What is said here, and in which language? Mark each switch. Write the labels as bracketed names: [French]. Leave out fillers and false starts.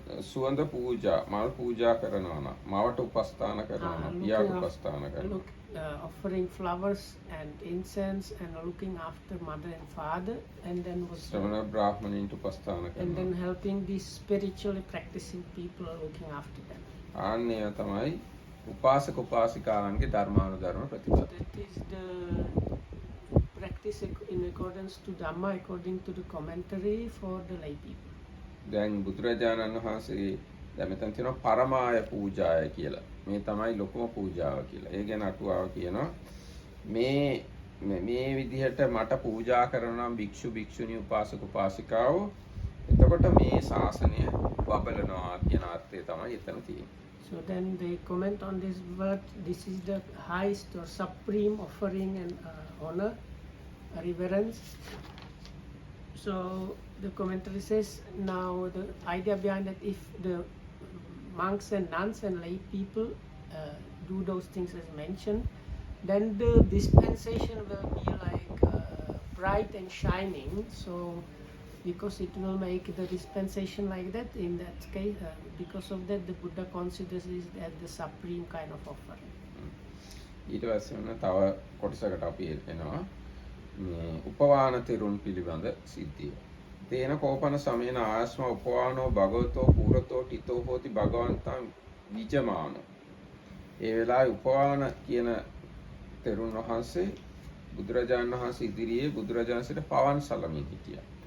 [Sinhala] සුවඳ පූජා මල් පූජා කරනවා නම් මවට උපස්ථාන කරනවා නම් පියාට උපස්ථාන කරනවා. [English] Offering flowers and incense and looking after mother and father, and then [Sinhala] ශ්‍රමණ බ්‍රාහ්මණයින්ට උපස්ථාන [English] and [Sinhala] කරනවා. [English] then helping these spiritually practicing people, looking after them. [Sinhala] ආන්නේ තමයි උපාසක උපාසිකාවන්ගේ ධර්මානුධර්ම ප්‍රතිපදාව. [English] That is the practice in accordance to Dhamma, according to the commentary for the lay people. [Sinhala] දැන් බුදුරජාණන් වහන්සේ දැන් මෙතන තියෙනවා පරමාය පූජාය කියලා. මේ තමයි ලොකුම පූජාව කියලා. ඒ ගැන අටුවාව කියනවා මේ විදිහට මට පූජා කරනවා නම් භික්ෂු භික්ෂුණී උපාසක උපාසිකාවෝ එතකොට මේ ශාසනය බබලනවා කියන අර්ථය තමයි එතන තියෙන්නේ. [English] So then they comment on this word. This is the highest or supreme offering and honor, reverence. So the commentary says, now the idea behind that, if the monks and nuns and lay people do those things as mentioned, then the dispensation will be like bright and shining. So because it will make the dispensation like that, in that case, because of that, the Buddha considers this as the supreme kind of offering. [Sinhala] ඊට පස්සේ වෙන තව කොටසකට අපි එනවා මේ උපවාන තෙරුන් පිළිබඳ සිද්ධිය. [Pali] තේන කෝපන සමේන ආස්ම උපවානෝ භගවතෝ පුරතෝ ටිතෝ හෝති භගවන්තං විජමාන. [Sinhala] ඒ වෙලාවේ උපවාන කියන තෙරුන් වහන්සේ බුදුරජාණන් වහන්සේ ඉදිරියේ බුදුරජාණන්සේට පවන් සලමින් හිටියා.